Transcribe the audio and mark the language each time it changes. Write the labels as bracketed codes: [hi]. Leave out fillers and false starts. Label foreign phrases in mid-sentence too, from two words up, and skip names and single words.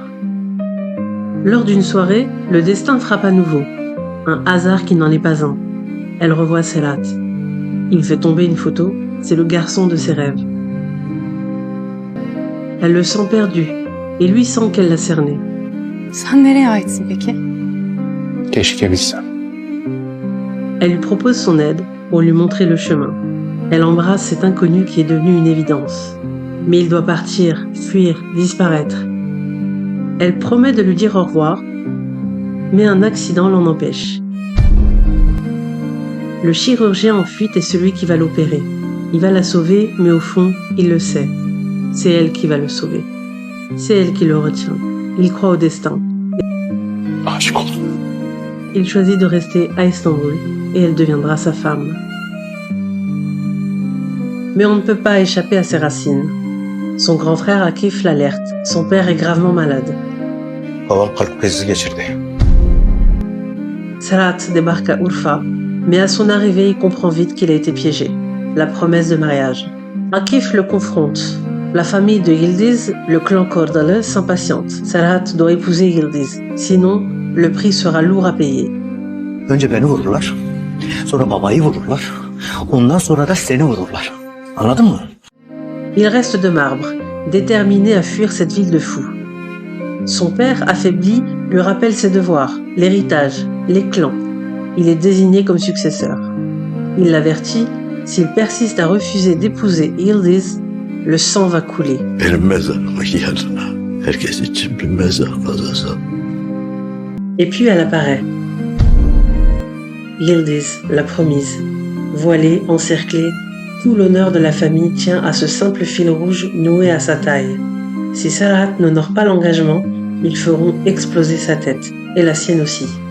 [fr] Lors d'une soirée, le destin frappe à nouveau. Un hasard qui n'en est pas un. Elle revoit Serhat. Il fait tomber une photo, c'est le garçon de ses rêves. Elle le sent perdu, et lui sent qu'elle l'a cerné. [tr] Sen nereye aitsin peki? Keşke bilsem. [fr] Elle lui propose son aide pour lui montrer le chemin. Elle embrasse cet inconnu qui est devenu une évidence. Mais il doit partir, fuir, disparaître. Elle promet de lui dire au revoir, mais un accident l'en empêche. Le chirurgien en fuite est celui qui va l'opérer. Il va la sauver, mais au fond, il le sait. C'est elle qui va le sauver. C'est elle qui le retient. Il croit au destin. [tr] Aşık oldum. [fr] Il choisit de rester à Istanbul et elle deviendra sa femme. Mais on ne peut pas échapper à ses racines. Son grand frère Akif l'alerte. Son père est gravement malade. [tr] Babam kalp krizi geçirdi. [fr] Serhat débarque à Urfa, mais à son arrivée, il comprend vite qu'il a été piégé. La promesse de mariage. Akif le confronte. La famille de Yildiz, le clan Kordalı, s'impatiente. Serhat doit épouser Yildiz. Sinon, le prix sera lourd à payer. [tr] Önce beni vururlar. Sonra babayı vururlar. Ondan sonra da seni vururlar. Anladın mı? [fr] Il reste de marbre, déterminé à fuir cette ville de fous. Son père, affaibli, lui rappelle ses devoirs, l'héritage, les clans. Il est désigné comme successeur. Il l'avertit, s'il persiste à refuser d'épouser Yildiz, le sang va couler. [tr] Benim mezarıma yarına herkes için bir mezar kazası. [fr] Et puis elle apparaît. Yildiz, la promise. Voilée, encerclée, tout l'honneur de la famille tient à ce simple fil rouge noué à sa taille. Si Serhat n'honore pas l'engagement, ils feront exploser sa tête, et la sienne aussi.